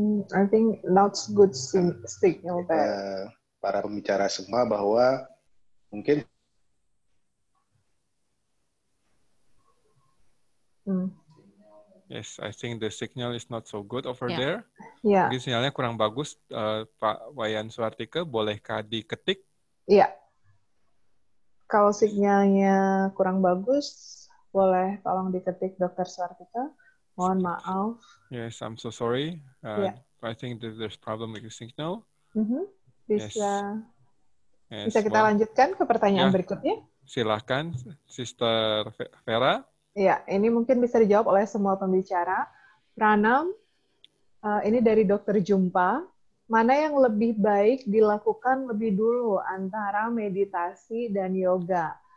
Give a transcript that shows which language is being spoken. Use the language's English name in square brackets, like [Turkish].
[English] I think that's good signal that [Indonesian] para pembicara semua bahwa mungkin [English] Yes, I think the signal is not so good over there. Yeah. [Indonesian] Mungkin sinyalnya kurang bagus. Pak Wayan Swartika, bolehkah diketik? Iya. Kalau sinyalnya kurang bagus, boleh tolong diketik Dr. Swartika. Mohon maaf. [English] Yes, I'm so sorry. I think that there's problem with the signal. [Indonesian] Bisa kita lanjutkan ke pertanyaan berikutnya? Silakan, Sister Vera. Ya, ini mungkin bisa dijawab oleh semua pembicara. Pranam, ini dari Dr. Jumpa. Mana yang lebih baik dilakukan lebih dulu antara meditasi dan yoga?